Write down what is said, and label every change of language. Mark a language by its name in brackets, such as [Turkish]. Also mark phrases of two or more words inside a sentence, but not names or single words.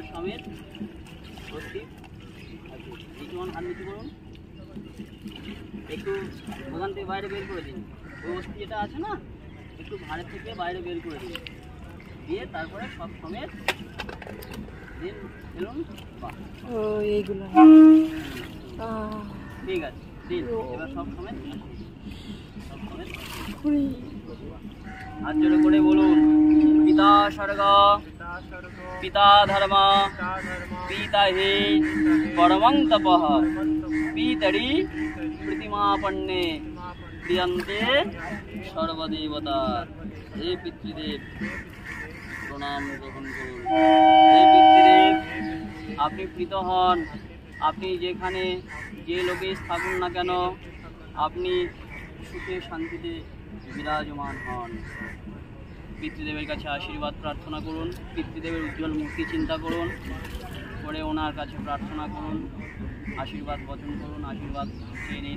[Bangla] সমেত অস্থি এইটুকুন হাত নিচু করুন, একটু ওখান থেকে বাইরে বের করে দিন, ওই অস্থি যেটা আছে না একটু ভাঁড়ের থেকে বাইরে বের করে দিন, দিয়ে তারপরে সব সমেত দিন ফেলুন। এইগুলো ঠিক আছে, দিন এবার সব সমেত হাত জোড়ে করে বলুন, [Sanskrit] পিতা স্বর্গ पिता धर्म पीता हि परमं तपः पीतरि प्रतिमापन्ने क्रियन्ते सर्वदेवता। हे पितृदेव [Bangla] প্রণাম গ্রহণ করুন। [Sanskrit] हे पितृदेव [Bangla] আপনি প্রীত হন, আপনি যেখানে যে লোকে থাকুন না কেন আপনি সুখে শান্তিতে বিরাজমান হন। পিতৃদেবের কাছে আশীর্বাদ প্রার্থনা করুন, পিতৃদেবের উজ্জ্বল মূর্তি চিন্তা করুন, করে ওনার কাছে প্রার্থনা করুন, আশীর্বাদ বচন করুন, আশীর্বাদ চেয়ে নিন।